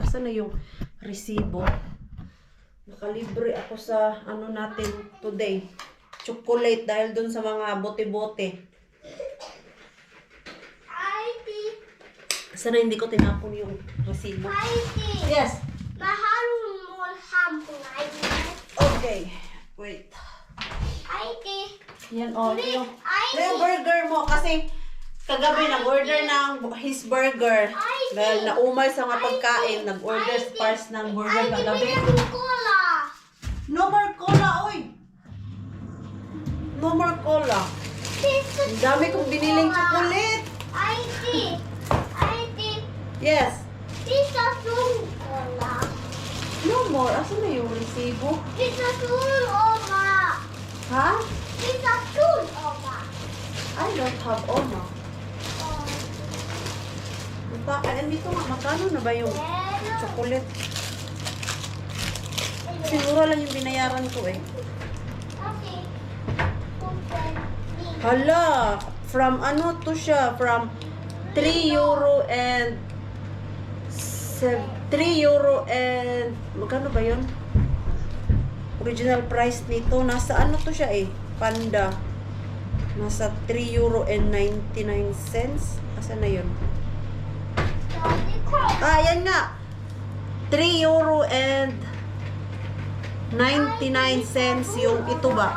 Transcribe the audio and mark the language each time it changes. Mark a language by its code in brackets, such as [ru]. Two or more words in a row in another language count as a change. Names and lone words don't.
[tl] Asan na yung resibo? Nakalibre ako sa ano natin today, chocolate, dahil doon sa mga bote-bote. Sana hindi ko tinapon yung resibo. Yes. [fi] Mä haluun mun hampunainen. [en] Okay. Wait. [fi] Äiti. [tl] Yan o. Yung burger mo. Kasi kagabi nag-order ng [en] his burger. [tl] Dahil naumay sa mga pagkain. Nag-order Spars ng burger kagabi. [fi] Äiti, cola. [en] No more cola, oy! No more cola. [tl] Ang dami kong biniling chocolate. [fi] Äiti. Äiti. Yes. Missä sun olla? [en] No more. [tl] Asan na yung resibo? [fi] Missä sun olla? Ha? Missä sun olla? [en] I don't have Oma. [tl] Andito nga, magkano na ba yung chocolate? Siguro lang yung binayaran ko eh. Hala! From ano to siya? [en] From 3 euro and 3 euro and [tl] magkano ba yun? [en] Original price [tl] nito. Nasa ano to siya eh? Panda. Nasa 3 [en] euro and 99 cents. [tl] Asan na yun? Ah, yan nga. 3 [en] euro and 99 cents [tl] yung ito ba?